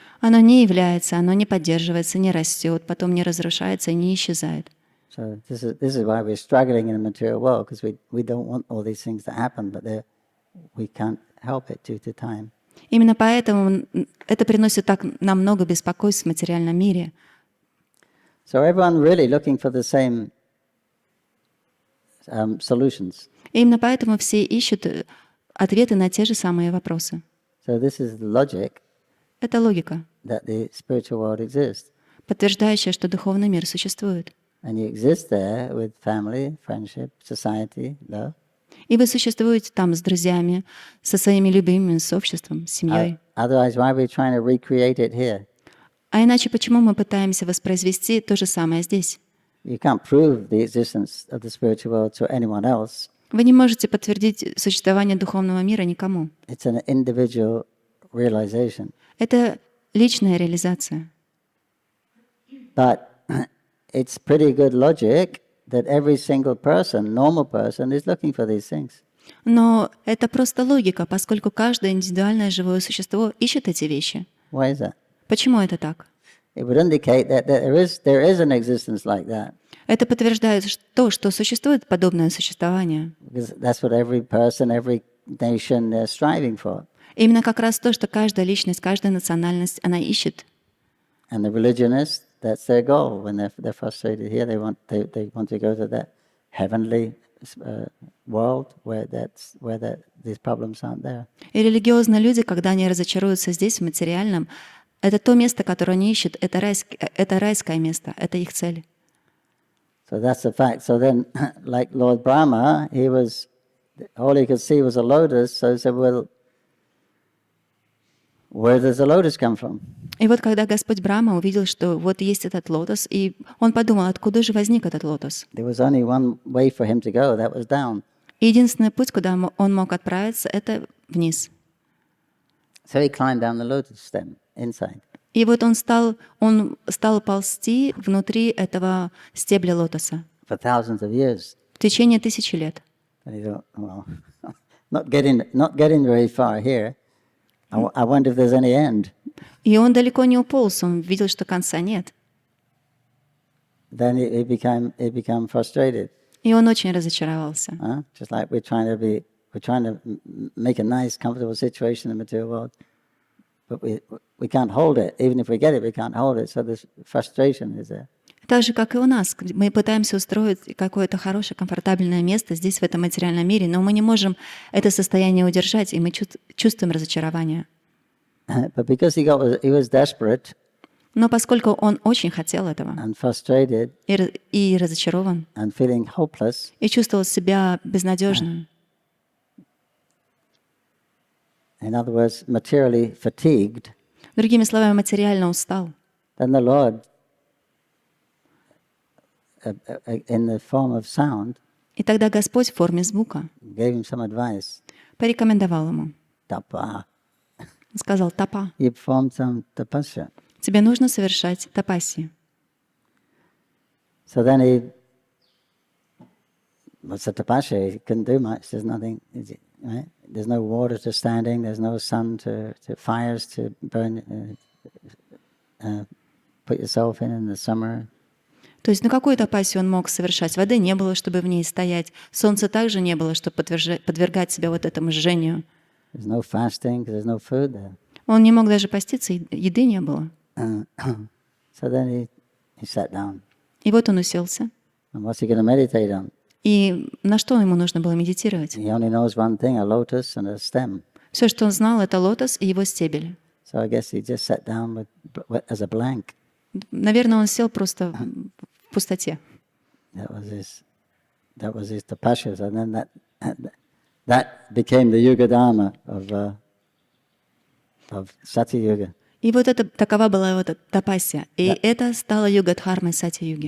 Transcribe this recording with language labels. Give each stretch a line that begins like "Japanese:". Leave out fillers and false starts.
Russian: Оно не является, оно не поддерживается, не растет, потом не разрушается и не исчезает.
English: So this is why we're struggling in the material world, because we don't want all these things to happen, but we can't help it due to time.
Russian: Именно поэтому это приносит так нам много беспокойств в материальном мире.
English: So everyone really looking for the same solutions.
Russian: Именно поэтому все ищут ответы на те же самые вопросы.
English: So this is the logic
Russian: Это логика,
English: that the spiritual world exists.
Russian: подтверждающая, что духовный мир существует.
English: And you exist there with family, friendship, society, love.
Russian: И вы существуете там с друзьями, со своими любимыми, с обществом, с семьей.
English: Otherwise, why are we trying to recreate it here?
Russian: А иначе почему мы пытаемся воспроизвести то же самое здесь?
English: You can't prove the existence of the spiritual world to anyone else.
Russian: Вы не можете подтвердить существование духовного мира никому.
English: It's an individual realization.
Russian: Это личная реализация.
English: But it's pretty good logic that every single person, normal person, is looking for these things.
Russian: Но это просто логика, поскольку каждое индивидуальное живое существо ищет эти вещи.
English: Why is that?
Russian: Почему это так?
English: It would indicate that there is an existence like that.
Russian: Это подтверждает то, что существует подобное существование.
English: Because that's what every person, every nation they're striving for.
Russian: Именно как раз то, что каждая личность, каждая национальность, она ищет.
English: And the religionists, that's their goal. When they're frustrated here, they want to go to that heavenly world where these problems aren't there.
Russian: И религиозные люди, когда они разочаруются здесь, в материальном, это то место, которое они ищут, это райское место, это их цель.
English: So that's the fact. So then, like Lord Brahma, all he could see was a lotus, so he said, well, where does the lotus come from?
Russian: И вот когда Господь Брахма увидел, что вот есть этот лотос, и он подумал, откуда же возник этот лотос.
English: There was only one way for him to go, that was down.
Russian: И единственный путь, куда он мог отправиться, это вниз.
English: So he climbed down the lotus stem inside.
Russian: И вот он стал ползти внутри этого стебля лотоса
English: For thousands of years.
Russian: в течение 1000 лет.
English: And he thought, well, not getting very far here. I wonder if there's any end.
Russian: И он далеко не уполз, он видел, что конца нет.
English: Then he became frustrated.
Russian: И он очень разочаровался.
English: Just like we're trying to make a nice, comfortable situation in the material world, but we can't hold it. Even if we get it, we can't hold it. So this frustration is there.
Russian: Так же, как и у нас. Мы пытаемся устроить какое-то хорошее, комфортабельное место здесь, в этом материальном мире, но мы не можем это состояние удержать, и мы чувствуем разочарование.
English: But because he was desperate,
Russian: но поскольку он очень хотел этого,
English: and frustrated,
Russian: и разочарован,
English: and feeling hopeless,
Russian: и чувствовал себя безнадежным,
English: in other words, materially fatigued,
Russian: другими словами, материально устал,
English: then the Lord, in the form of sound,
Russian: и тогда Господь в форме звука
English: gave him some advice.
Russian: порекомендовал ему.
English: Tapa.
Russian: Он сказал: тапа.
English: You performed some tapasya.
Russian: Тебе нужно совершать тапаси.
English: So then what's the tapasya? He couldn't do much. There's nothing, right? There's no water to standing. There's no sun to fires to burn. Put yourself in the summer.
Russian: То есть, какую тапасию он мог совершать? Воды не было, чтобы в ней стоять. Солнца также не было, чтобы подвергать себя вот этому жжению.
English: There's no fasting, because there's no food there.
Russian: Он не мог даже поститься, еды не было.
English: So then he sat down.
Russian: И вот он уселся.
English: And what's he going to meditate on?
Russian: И на что ему нужно было медитировать?
English: He only knows one thing: a lotus and a stem.
Russian: Все, что он знал, это лотос и его стебель.
English: So I guess he just sat down as a blank.
Russian: Наверное, он сел просто в пустоте.
English: That was his tapasya. And then that became the Yuga Dharma of Satya-yuga.
Russian: И вот это, такова была его тапасия. И это стало юга-дхармой Сатья-юги.